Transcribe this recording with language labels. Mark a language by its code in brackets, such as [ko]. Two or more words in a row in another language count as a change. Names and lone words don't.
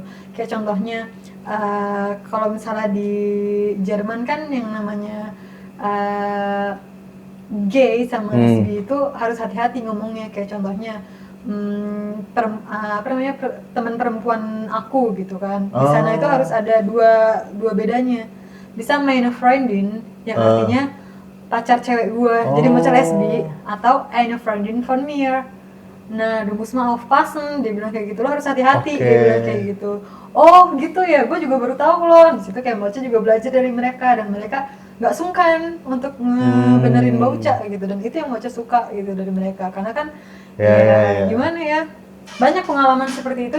[id] Kayak contohnya kalau misalnya di Jerman kan yang namanya gay sama lesbi itu harus hati-hati ngomongnya. Kayak contohnya teman perempuan aku gitu kan. Di sana itu harus ada dua bedanya. Bisa [de] meine Freundin [id] yang artinya pacar cewek gue, jadi macam lesbi, atau [de] eine Freundin von mir. Nah, du musst mal aufpassen, [id] dia bilang kayak gitu, lo harus hati-hati, dia bilang kayak gitu. Oh gitu ya, gue juga baru tahu loh. Di situ kayak Mocha juga belajar dari mereka, dan mereka nggak sungkan untuk benerin Mbak Uca gitu, dan itu yang Mocha suka gitu dari mereka, karena kan gimana ya, banyak pengalaman seperti itu.